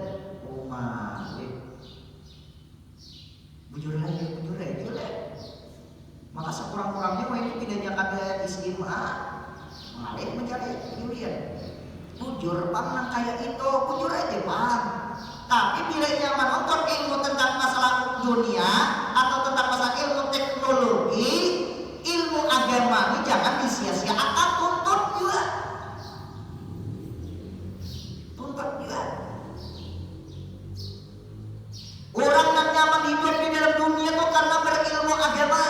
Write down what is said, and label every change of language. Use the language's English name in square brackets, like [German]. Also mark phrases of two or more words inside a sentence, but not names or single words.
[Banjar] Bujur aja. [Indonesian] Maka sekurang-kurangnya ini tidak ada istimewa ngalih mencari gawian. [Banjar] Bujur pang kayak itu, bujur aja pang. [Indonesian] Tapi bila ia menonton ilmu tentang masalah dunia atau tentang masalah ilmu teknologi, ilmu agama ini jangan disia-siakan, tuntut juga. Orang yang nyaman hidup di dalam dunia itu karena berilmu agama.